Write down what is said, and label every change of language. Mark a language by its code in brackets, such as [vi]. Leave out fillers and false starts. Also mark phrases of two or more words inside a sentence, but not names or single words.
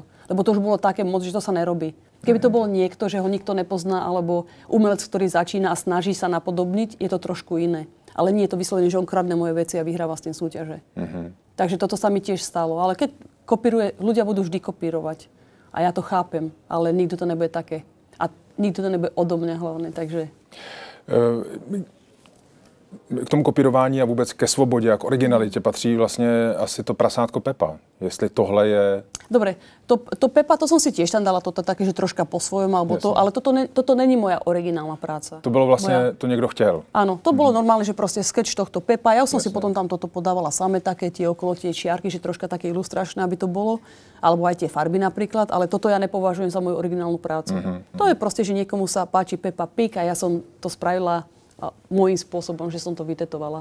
[sk] Lebo to už bolo také moc, že to sa nerobí. Keby to bol niekto, že ho nikto nepozná, alebo umelec, ktorý začína a snaží sa napodobniť, je to trošku iné. Ale nie je to vyslovene, že on kradne moje veci a vyhráva s tým súťaže. Takže toto sa mi tiež stalo. Ale keď kopíruje, ľudia budú vždy kopírovať. A ja to chápem, ale nikto to nebude také. A nikto to nebude odo mňa hlavne, takže... [cs] K tomu kopírování a vůbec ke svobodě a k originalitě patří vlastně asi to prasátko Pepa. Jestli tohle je... [sk] Dobre, to Pepa, to som si tiež tam dala toto také, že troška po svojom, alebo to, ale toto není moja originálna práca. [cs] To bylo vlastně, to někdo chtěl. [sk] Áno, to bolo normálne, že proste sketch tohto Pepa. Ja som si potom tam toto podávala same také tie okolo tie čiarky, že troška také ilustračné, aby to bolo. Alebo aj tie farby napríklad, ale toto ja nepovažujem za moju originálnu prácu. To je proste, že niekomu sa páči Peppa Pig a ja som to spravila môjim spôsobom, že som to vytetovala.